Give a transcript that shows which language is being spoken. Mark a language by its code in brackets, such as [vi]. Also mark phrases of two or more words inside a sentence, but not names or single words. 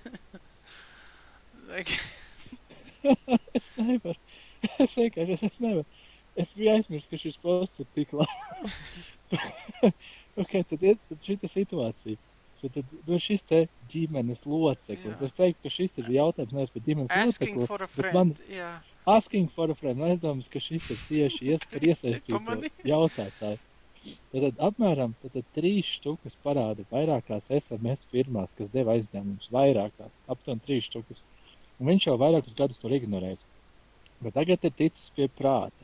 [lv] Es nevaru. Es nevaru. Es biju aizmirst, ka šis posts ir tik labs. Ok, tad šita situācija. Tad šis te ģimenes loceklis. Jā. Es teiktu, ka šis ir jautājums nevis par ģimenes locekli. [en] Asking for a friend, jā. Asking for a friend. [lv] Aizdomās, ka šis ir tieši par iesaistīto jautātāju. Tad apmēram 3 štukas parādi vairākās SMS firmās, kas deva aizņēmumus vairākās, aptuveni 3 štukas. Un viņš jau vairākus gadus to ignorēs. Bet tagad ir ticis pie prāta.